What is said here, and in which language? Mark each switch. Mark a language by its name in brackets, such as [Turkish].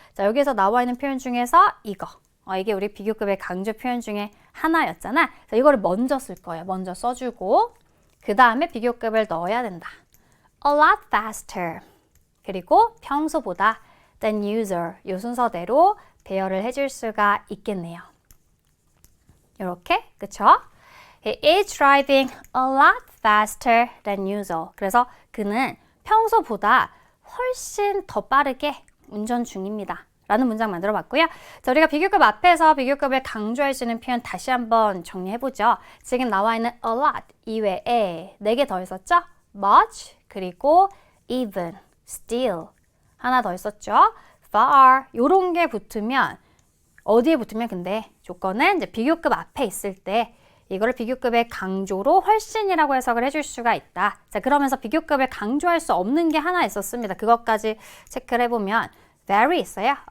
[Korean] 자, 여기서 나와 있는 표현 중에서 이거. 이게 우리 비교급의 강조 표현 중에 하나였잖아. 자, 이거를 먼저 쓸 거예요. 먼저 써주고 그 다음에 비교급을 넣어야 된다. [English] a lot faster. [Korean] 그리고 평소보다 [English] than usual [Korean] 이 순서대로 배열을 해줄 수가 있겠네요. 이렇게, 그쵸? [English] He is driving a lot faster than usual. [Korean] 그래서 그는 평소보다 훨씬 더 빠르게 운전 중입니다. 라는 문장 만들어 봤고요. 자, 우리가 비교급 앞에서 비교급을 강조할 수 있는 표현 다시 한번 정리해보죠. 지금 나와 있는 a lot 이외에 4개 더 있었죠? [English] much, [Korean] 그리고 [English] even, still. [Korean] 하나 더 있었죠? far. 요런 게 붙으면, 어디에 붙으면 근데 조건은 이제 비교급 앞에 있을 때 이거를 비교급의 강조로 훨씬이라고 해석을 해줄 수가 있다. 자, 그러면서 비교급을 강조할 수 없는 게 하나 있었습니다. 그것까지 체크를 해보면 very 있어요.